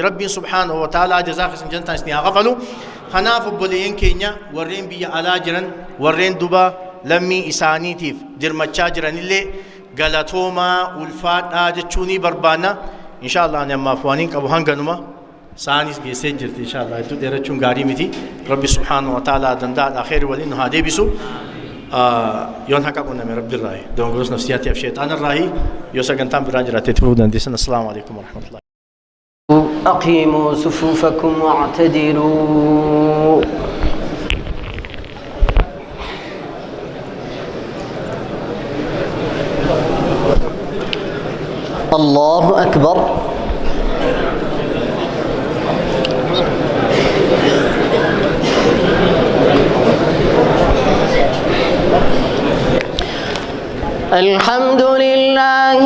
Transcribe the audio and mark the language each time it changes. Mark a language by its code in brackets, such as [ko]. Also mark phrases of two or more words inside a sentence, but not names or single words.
[om] Rabbiin [ar] سبحانه وتعالى [om] jazaa keessan jantaan isin haa qabalu. Kanaaf obboleeyyan keenya warreen biyya alaa jiran warreen duba lammii isaaniitiif dirmachaa jiranillee galatooma ulfaadhaa jechuunii barbaanna inshaallah ani ammaaf waaniin qabu hanganuma saanis geessee jirti inshaallah hedduu dheerachuun gaarii miti rabbi [ar] سبحانه وتعالى [om] danda'aadha khayri waliin nu haa deebisu yoon haqa qunname rabbi irraahi dongorus nafsiyaatiif sheexaan irraahi yoo sagantaan biraa jiraatee turuu dandeessan [ar] السلام عليكم ورحمة الله أقيموا صفوفكم واعتدلوا الله أكبر الحمد لله